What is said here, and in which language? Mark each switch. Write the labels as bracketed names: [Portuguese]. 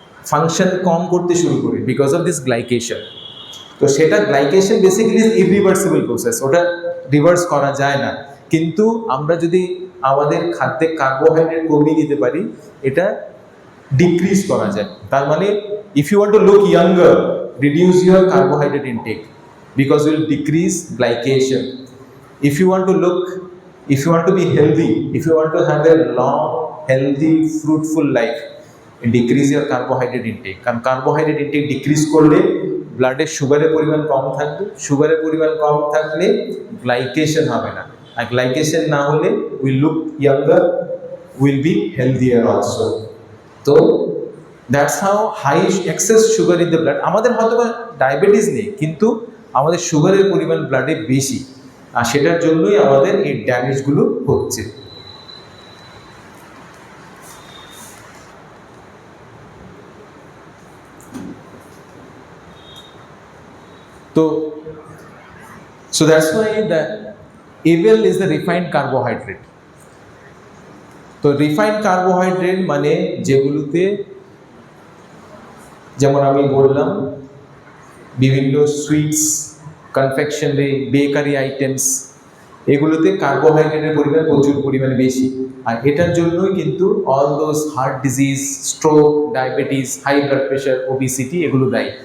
[Bangla] Function কম করতে শুরু করে [English] Because of this glycation. [Bangla] তো সেটা glycation [English] basically is irreversible process, [Bangla] ওটা রিভার্স করা যায় না। কিন্তু আমরা যদি আমাদের খাদ্যে কার্বোহাইড্রেট কমিয়ে দিতে পারি, এটা ডিক্রিজ করা যায়। [English] তার মানে if you want to look younger, reduce your carbohydrate intake because will decrease glycation. If you want to look, if you want to be healthy, if you want to have a long, healthy, fruitful life, decrease your carbohydrate intake. [Bangla] কারণ carbohydrate intact decrease করলে ব্লাডে সুগারের পরিমাণ কম থাকবে, সুগারের পরিমাণ কম থাকলে glycation হবে না, আর গ্লাইকেশন না হলে [English] Will look younger, will be healthier also. তো that's how high excess sugar in the blood. [Bangla] আমাদের হয়তো ডায়াবেটিস নেই, কিন্তু আমাদের সুগারের পরিমাণ ব্লাডে বেশি, আর সেটার জন্যই আমাদের এই ড্যামেজগুলো হচ্ছে। [English] তো so that's why the evil is the refined carbohydrate. [Bangla] তো রিফাইন্ড কার্বোহাইড্রেট মানে যেগুলোতে, যেমন আমি বললাম, বিভিন্ন সুইটস, কনফেকশনারি, বেকারি আইটেমস, এগুলোতে কার্বোহাইড্রেটের পরিমাণ প্রচুর পরিমাণে বেশি, আর এটার জন্যই কিন্তু [English] all those heart disease, [Bangla] stroke, diabetes, high blood pressure, obesity এগুলো দায়ী।